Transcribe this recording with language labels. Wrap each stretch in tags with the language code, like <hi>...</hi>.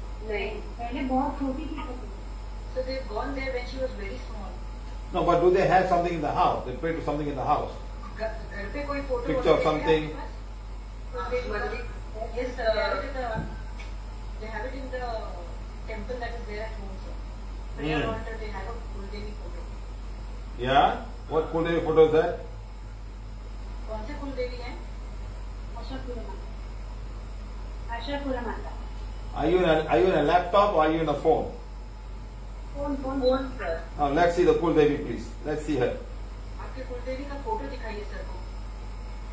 <hi>नहीं, पहले बहुत छोटी थी तभी।</hi> <en>So they've gone there when she was very small. No, but do they have something in the house? They pray to something in the house.</en> <hi>घर पे कोई photo</hi> <en>Picture of something. Yes, they have it in the temple that is there at home, sir. Prayer altar, they have a Kuldevi photo. Yeah? What Kul Devi photo is that?</en> <hi>कौन से कुलदेवी हैं? आशापुरा माता।</hi> <en>Are you in a laptop or are you in a phone?</en> <hi>Phone sir.</hi> <en>Now let's see the Kul Devi, please. Let's see her.</en> <hi>आपके कुलदेवी का photo दिखाइए sir को.</hi>